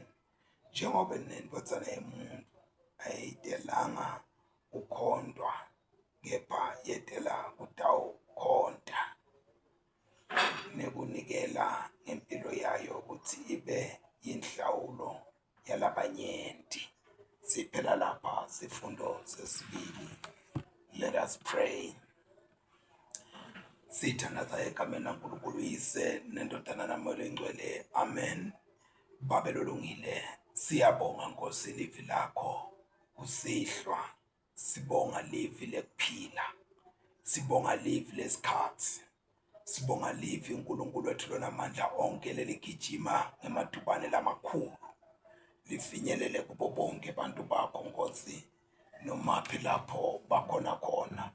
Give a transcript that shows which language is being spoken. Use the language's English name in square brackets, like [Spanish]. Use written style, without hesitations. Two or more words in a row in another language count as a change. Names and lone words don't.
[Swati] Njengoba neNdvodzana yeMuntfu ayitelanga kukhondwa, kepha yetela kutawukhonda nekunikela ngempilo yayo kutsi ibe yinhlawulo yalabanyenti. Siphela lapha sifundo sesibili. [English] Let us pray. [Zulu] Sithandaza egameni laNkulunkulu Yise neNdodana naMoya Oyingcwele. Amen. [Swati] Baba lolungile, siyabonga Nkosi livi lakho kusihlwa, sibonga livi lekuphila, sibonga livi lesikhatsi, sibonga livi uNkulunkulu wethu lonamandla onke leligijima ngemadubane lamakhulu lifinyelele kubo bonke bantu bakho Nkosi, nomaphi lapho bakhona khona.